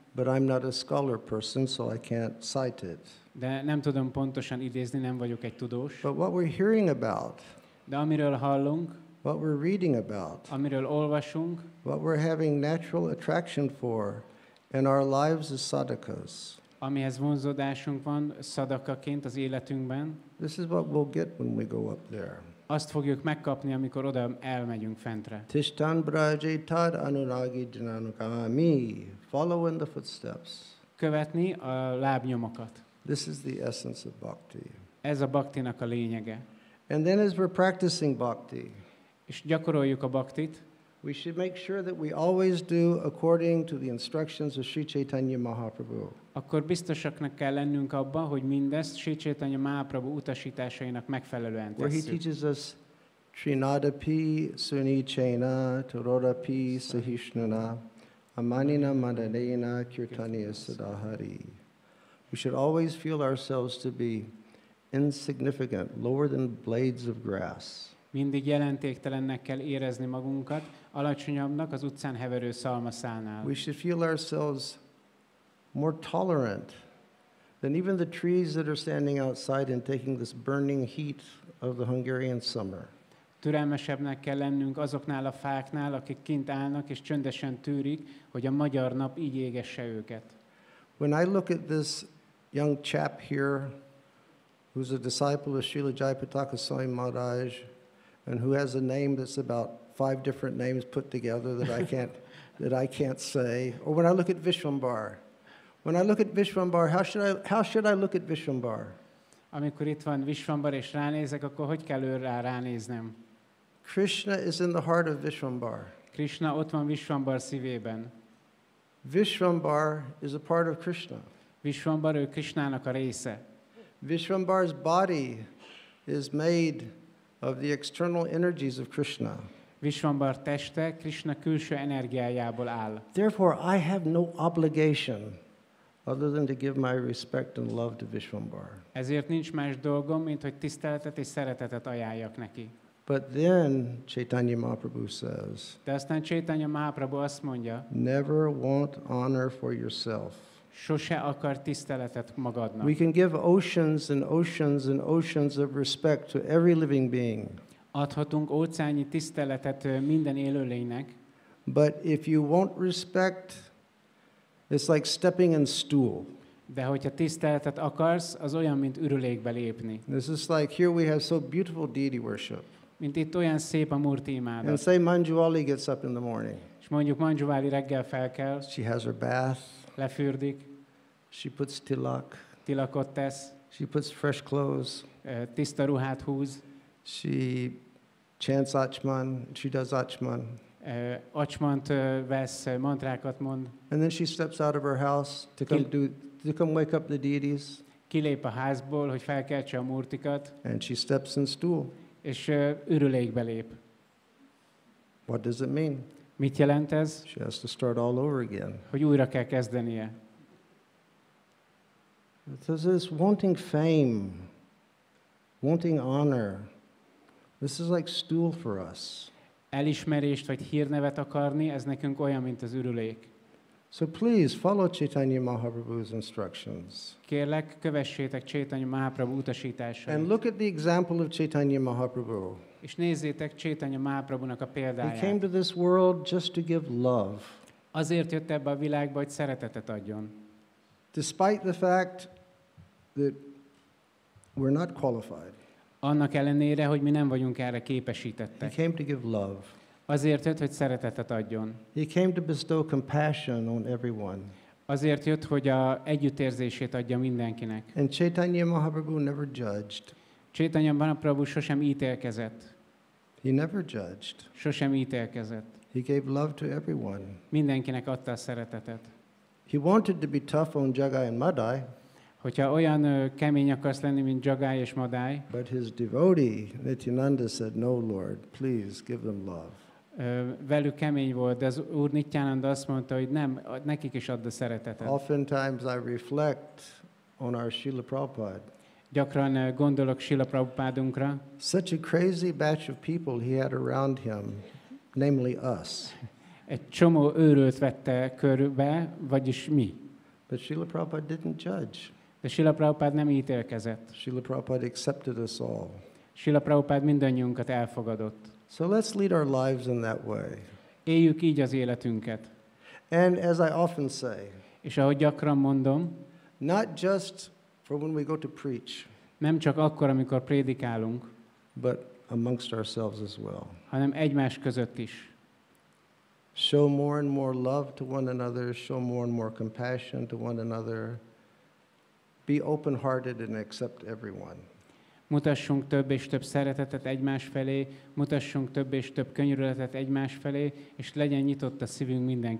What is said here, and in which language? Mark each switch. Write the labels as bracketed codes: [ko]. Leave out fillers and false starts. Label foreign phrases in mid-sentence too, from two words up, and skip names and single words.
[en] but I'm not a scholar person, so I can't cite it. [hu] de nem tudom pontosan idézni, nem vagyok egy tudós. [en] But what we're hearing about, [hu] De amiről hallunk, [en] what we're reading about, [hu] amiről olvasunk, [en] what we're having natural attraction for in our lives as sadhakas, [hu] amihez vonzódásunk van szadakaként az életünkben, [en] this is what we'll get when we go up there. [hu] azt fogjuk megkapni, amikor oda elmegyünk fentre. [sa] तिष्ठन् व्रजेतद् अनुरागि जनानुगामी. [en] Follow in the footsteps. [hu] Követni a lábnyomokat. [en] This is the essence of bhakti. [hu] Ez a bhaktinak a lényege. [en] And then as we're practicing bhakti, [hu] És gyakoroljuk a bhaktit, [en] we should make sure that we always do according to the instructions of Sri Chaitanya Mahaprabhu. [hu] akkor biztosaknak kell lennünk abban, hogy mindezt Śrī Kṛṣṇa Mahaprabhu utasításainak megfelelően [en] Where he [hu] tesszük. [en] teaches us [sa] तृणादपि सुनीचेन तरोरपि सहिष्णुना अमानिना मानदेन कीर्तनीयः सदा हरिः. [en] We should always feel ourselves to be insignificant, lower than blades of grass. [hu] Mindig jelentéktelennek kell érezni magunkat, alacsonyabbnak az utcán heverő szalmaszálnál. [en] We should feel ourselves more tolerant than even the trees that are standing outside and taking this burning heat of the Hungarian summer. [hu] Türelmesebbnek kell lennünk azoknál a fáknál, akik kint állnak és csöndesen tűrik, hogy a magyar nap így égesse őket. [en] When I look at this young chap here, who's a disciple of Srila Jayapataka Swami Maharaj, and who has a name that's about 5 different names put together that I can't say, or when I look at Vishwambar. When I look at Vishwambar, how should I look at Vishwambar? [hu] Amikor itt van Vishwambar és ránézek, akkor hogy kell őrá ránéznem? [en] Krishna is in the heart of Vishwambar. [hu] Krishna ott van Vishwambar szívében. [en] Vishwambar is a part of Krishna. [hu] Vishwambar ő Krishnának a része. [en] Vishwambar's body is made of the external energies of Krishna. [hu] Vishwambar teste Krishna külső energiájából áll. [en] Therefore, I have no obligation other than to give my respect and love to Vishwambar. [hu] Ezért nincs más dolgom, mint hogy tiszteletet és szeretetet ajánljak neki. [en] But then Chaitanya Mahaprabhu says, [hu] De aztán Chaitanya Mahaprabhu azt mondja, [en] never want honor for yourself. [hu] sose akar tiszteletet magadnak. [en] We can give oceans and oceans and oceans of respect to every living being. [hu] Adhatunk óceánnyi tiszteletet minden élőlénynek, [en] but if you won't respect, it's like stepping in stool. [hu] de hogyha tiszteletet akarsz, az olyan, mint ürülékbe lépni. [en] This is like here we have so beautiful deity worship. [hu] Mint itt olyan szép a Murti [en] And [hu] imádat. [en] say Manjuali gets up in the morning. [hu] És mondjuk Manjuali reggel felkel, [en] She has her bath. [hu] lefürdik, [en] She puts tilak. [hu] tilakot tesz, [en] She puts fresh clothes. [hu] tiszta ruhát húz, [en] She chants Achman. She does Achman. [hu] acsmant vesz, mantrákat mond, [en] And then she steps out of her house to come wake up the deities. [hu] kilép a házból, hogy felkeltse a Murtikat, [en] And she steps in stool. [hu] és ürülékbe lép. [en] What does it mean? [hu] Mit jelent ez? [en] She has to start all over again. [hu] Hogy újra kell kezdenie. [en] This is wanting fame, wanting honor. This is like stool for us. [hu] Elismerést vagy hírnevet akarni, ez nekünk olyan, mint az ürülék. [en] So please follow Chaitanya Mahaprabhu's instructions. [hu] Kérlek, kövessétek Chaitanya Mahaprabhu utasításait. [en] And look at the example of Chaitanya Mahaprabhu. [hu] És nézzétek Chaitanya Mahaprabhunak a [en] He came [hu] példáját. [en] to this world just to give love. [hu] Azért jött ebbe a világba, hogy szeretetet adjon. [en] Despite the fact that we're not qualified. [hu] Annak ellenére, hogy mi nem vagyunk erre [en] He [hu] képesítettek. [en] came to give love. [hu] Azért jött, hogy szeretetet adjon. [en] He came to bestow compassion on everyone. [hu] Azért jött, hogy a együttérzését adja mindenkinek. [en] And Chaitanya Mahaprabhu never judged. [hu] Chaitanya Mahaprabhu sosem ítélkezett. [en] He never judged. [hu] Sosem ítélkezett. [en] He gave love to everyone. [hu] Mindenkinek adta a szeretetet. [en] He wanted to be tough on Jagai and Madai, [hu] Hogyha olyan kemény akarsz lenni, mint Jagai és Madai, [en] but his devotee, Nityananda, said, no, Lord, please give them love. [hu] Velük kemény volt, de az Úr Nityananda azt mondta, hogy nem, nekik is add a szeretetet. [en] Oftentimes I reflect on our Srila Prabhupada. [hu] Gyakran gondolok Srila Prabhupádunkra. [en] Such a crazy batch of people he had around him, namely us. [hu] Egy csomó őrült vette körbe, vagyis mi. [en] But Srila Prabhupada didn't judge. [hu] De Srila Prabhupád nem ítélkezett. [en] Srila Prabhupada accepted us all. [hu] Srila Prabhupád mindannyiunkat elfogadott. [en] So let's lead our lives in that way. [hu] Éljük így az életünket. [en] And as I often say, [hu] És ahogy gyakran mondom, [en] not just for when we go to preach, [hu] nem csak akkor, amikor prédikálunk, [en] but amongst ourselves as well. [hu] hanem egymás között is. [en] Show more and more love to one another, show more and more compassion to one another. Be open-hearted and accept everyone. [hu] Mutassunk több és több szeretetet egymás felé, mutassunk több és több könyörületet egymás felé, és legyen nyitott a szívünk mindenki